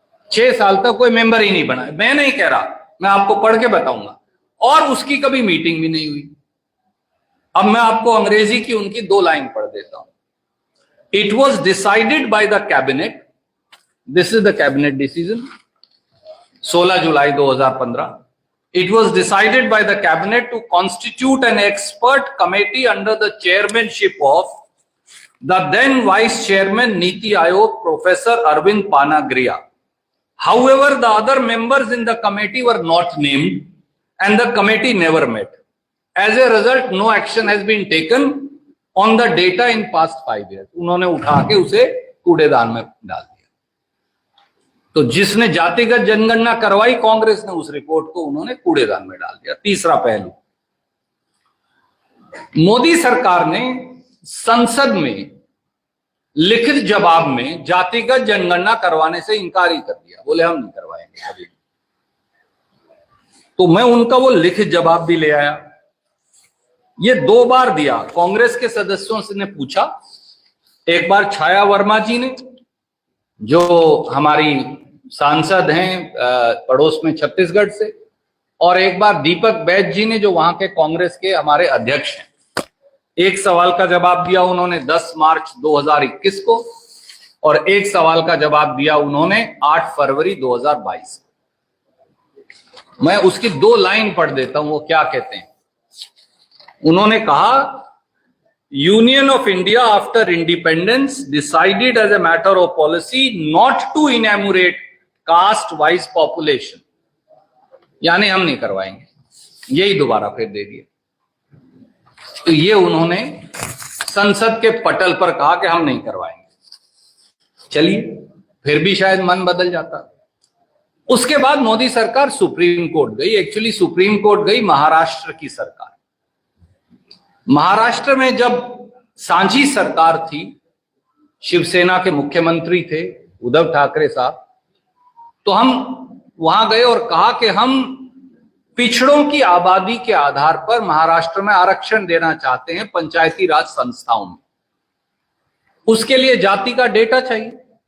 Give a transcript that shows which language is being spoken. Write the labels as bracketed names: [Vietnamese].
[Hindi] 6 साल तक कोई मेंबर ही नहीं बना। मैं नहीं कह रहा, मैं आपको पढ़ के बताऊंगा। और उसकी कभी मीटिंग भी नहीं हुई। अब मैं आपको अंग्रेजी की उनकी 2 लाइन पढ़ देता हूं। [English] It was decided by the cabinet, this is the cabinet decision, 16 July 2015। It was decided by the cabinet to constitute an expert committee under the chairmanship of the then vice chairman Niti Aayog, Professor Arvind Panagriya. However, the other members in the committee were not named and the committee never met. As a result, no action has been taken on the data in past 5 years. [Hindi] उन्होंने उठा के उसे कूड़ेदान में डाल दिया। तो जिसने जातिगत जनगणना करवाई कांग्रेस ने, उस रिपोर्ट को उन्होंने कूड़ेदान में डाल दिया। तीसरा पहलू, मोदी सरकार ने संसद में लिखित जवाब में जातिगत जनगणना करवाने से इनकार ही कर दिया, बोले हम नहीं करवाएंगे कभी। तो मैं उनका वो लिखित जवाब भी ले आया। ये 2 बार दिया। कांग्रेस के सदस्यों से ने पूछा, एक बार छाया वर्मा जी ने जो हमारी सांसद हैं पड़ोस में छत्तीसगढ़ से, और एक बार दीपक बैज जी ने जो वहां के कांग्रेस के हमारे अध्यक्ष हैं। एक सवाल का जवाब दिया उन्होंने 10 मार्च 2021 को, और एक सवाल का जवाब दिया उन्होंने 8 फरवरी 2022। मैं उसकी 2 लाइन पढ़ देता हूं, वो क्या कहते हैं। उन्होंने कहा, [English] Union of India after independence decided as a matter of policy not to enumerate caste wise population, [Hindi] यानी हम नहीं करवाएंगे। यही दोबारा फिर दे दिया। तो ये उन्होंने संसद के पटल पर कहा कि हम नहीं करवाएंगे। चलिए, फिर भी शायद मन बदल जाता। उसके बाद मोदी सरकार सुप्रीम कोर्ट गई। एक्चुअली सुप्रीम कोर्ट गई महाराष्ट्र की सरकार। महाराष्ट्र में जब सांझी सरकार थी, शिवसेना के मुख्यमंत्री थे उद्धव ठाकरे साहब, तो हम वहां गए और कहा कि हम पिछड़ों की आबादी के आधार पर महाराष्ट्र में आरक्षण देना चाहते हैं पंचायती राज संस्थाओं में। उसके लिए जाति का डेटा चाहिए।